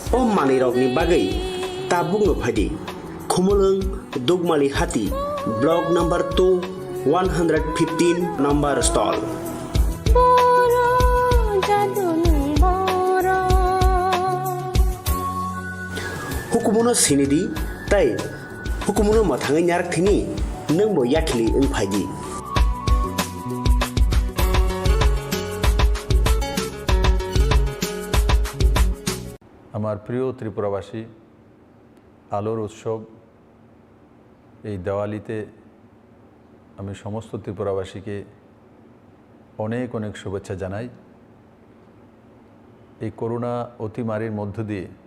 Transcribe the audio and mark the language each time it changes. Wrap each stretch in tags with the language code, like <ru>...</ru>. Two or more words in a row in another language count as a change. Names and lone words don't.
<trp>o manirokni bagai tabung no phadi khumulung dugmali hati</trp> <en>block number 2 115 number stall</en> <trp>Boro jadun boro Hukumuno sinidi tai hukumuno mathangai nyarak thini nangbo yakhli ung phaji</trp> <bn>আমার প্রিয় ত্রিপুরাবাসী আলোর উৎসব এই দেওয়ালিতে আমি সমস্ত ত্রিপুরাবাসীকে অনেক অনেক শুভেচ্ছা জানাই এই করোনা অতিমারীর মধ্য দিয়ে</bn>